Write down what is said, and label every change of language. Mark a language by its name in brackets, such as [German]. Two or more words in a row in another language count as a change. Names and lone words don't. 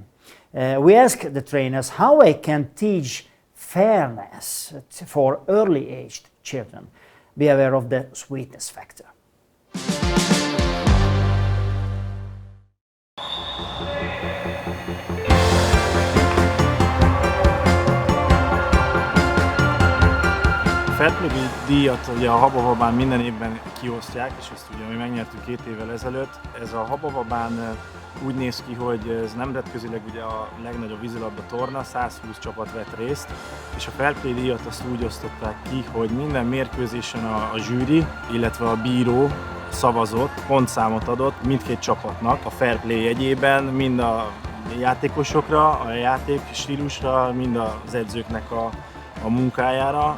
[English] We asked the trainers how they can teach fairness for early-aged children. Be aware of the sweetness factor. [Hungarian] Fair Play díjat ugye a Habababán minden évben kiosztják, és ezt ugye mi megnyertük 2 évvel ezelőtt. Ez a Habababán úgy néz ki, hogy ez nemzetközileg ugye a legnagyobb vízilabda torna, 120 csapat vett részt, és a Fair Play díjat azt úgy osztották ki, hogy minden mérkőzésen a zsűri, illetve a bíró szavazott, pontszámot adott mindkét csapatnak a Fair Play jegyében, mind a játékosokra, a játék stílusra, mind az edzőknek a munkájára.